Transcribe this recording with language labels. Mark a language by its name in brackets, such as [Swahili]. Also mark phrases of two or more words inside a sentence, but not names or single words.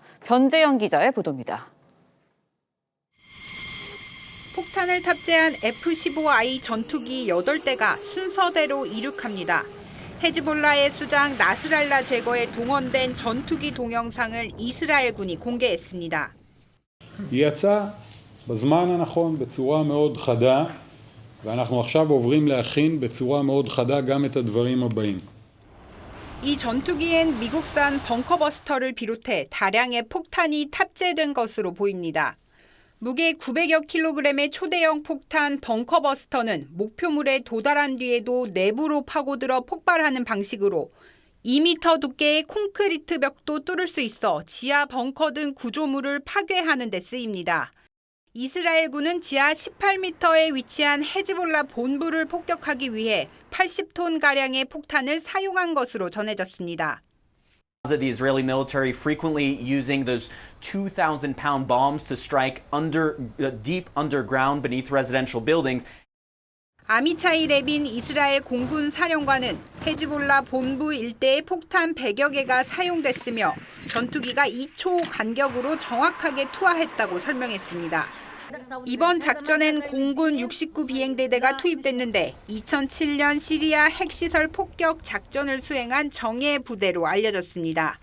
[Korean] 변재영 기자의 보도입니다. 폭탄을 탑재한 F-15I 전투기 8대가 순서대로 이륙합니다. 헤즈볼라의 수장 나스랄라 제거에 동원된 전투기 동영상을 이스라엘군이 공개했습니다. [Hebrew] היא יצאה בזמן הנכון בצורה מאוד חדה, ואנחנו עכשיו עוברים להכין בצורה מאוד חדה גם את הדברים הבאים. [Korean] 이 전투기엔 미국산 벙커버스터를 비롯해 다량의 폭탄이 탑재된 것으로 보입니다. 무게 900여 킬로그램의 초대형 폭탄 벙커버스터는 목표물에 도달한 뒤에도 내부로 파고들어 폭발하는 방식으로 2m 두께의 콘크리트 벽도 뚫을 수 있어 지하 벙커 등 구조물을 파괴하는 데 쓰입니다. 이스라엘군은 지하 18m에 위치한 헤즈볼라 본부를 폭격하기 위해 80톤가량의 폭탄을 사용한 것으로 전해졌습니다. [English] The Israeli military frequently using those 2,000-pound bombs to strike deep underground beneath residential buildings. [Korean] 아미차이 레빈 이스라엘 공군 사령관은 헤즈볼라 본부 일대에 폭탄 100여 개가 사용됐으며 전투기가 2초 간격으로 정확하게 투하했다고 설명했습니다. 이번 작전엔 공군 69 비행대대가 투입됐는데 2007년 시리아 핵시설 폭격 작전을 수행한 정예 부대로 알려졌습니다.